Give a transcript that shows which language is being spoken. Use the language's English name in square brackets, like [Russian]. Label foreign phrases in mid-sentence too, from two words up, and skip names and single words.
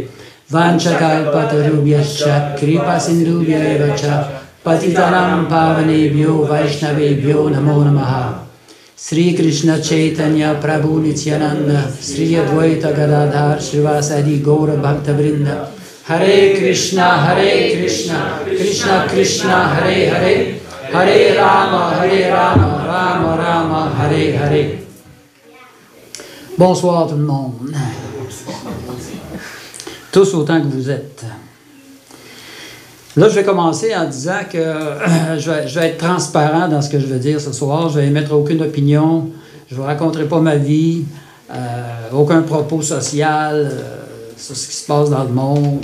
[Sanskrit] Vanchakalpatarubhyascha Kripa Sindhubhya evacha Patitanam Pavanebhyo Vaishnavebhyo Namo Namaha Sri Krishna Chaitanya Prabhu Nityananda Sri Advaita Gadadhar Srivasadi Gaura Bhakta Vrinda Hare Krishna, Krishna Krishna, Hare Hare, Hare Rama, Rama Rama, Hare Hare. [French] Bonsoir tout le monde. Tous autant que vous êtes. Là, je vais commencer en disant que je vais être transparent dans ce que je veux dire ce soir. Je vais émettre aucune opinion. Je ne vous raconterai pas ma vie, aucun propos social sur ce qui se passe dans le monde.